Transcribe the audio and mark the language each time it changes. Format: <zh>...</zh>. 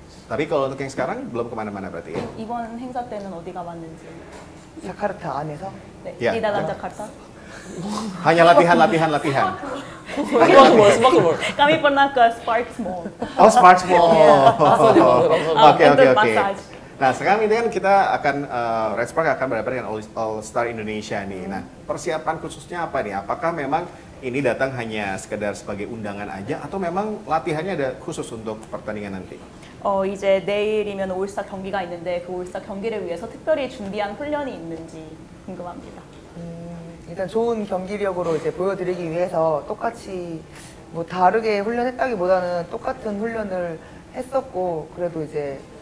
<id>Tapi kalau untuk yang sekarang belum kemana-mana berarti ya?</id> <ko>이번 행사 때는 어디 가봤는지? 자카르타 안에서? 네,</ko> <id>Ya. di dalam Jakarta. Hanya latihan.</id> <ko>스마트볼.</ko> <id>Kami pernah ke Sparks Mall. Oh, Sparks Mall. Oke. Untuk massage. Nah, sekarang ini kan kita akan Red Spark akan berhadapan dengan All Star Indonesia nih. Nah, persiapan khususnya apa nih? Apakah memang ini datang hanya sekedar sebagai undangan aja atau memang latihannya ada khusus untuk pertandingan nanti?</id> <ko>이제 내일이면 올스타 경기가 있는데 그 올스타 경기를 위해서 특별히 준비한 훈련이 있는지 궁금합니다. 일단 좋은 경기력으로 이제 보여드리기 위해서 똑같이 뭐 다르게 훈련했다기보다는 똑같은 훈련을 했었고 그래도 이제</ko>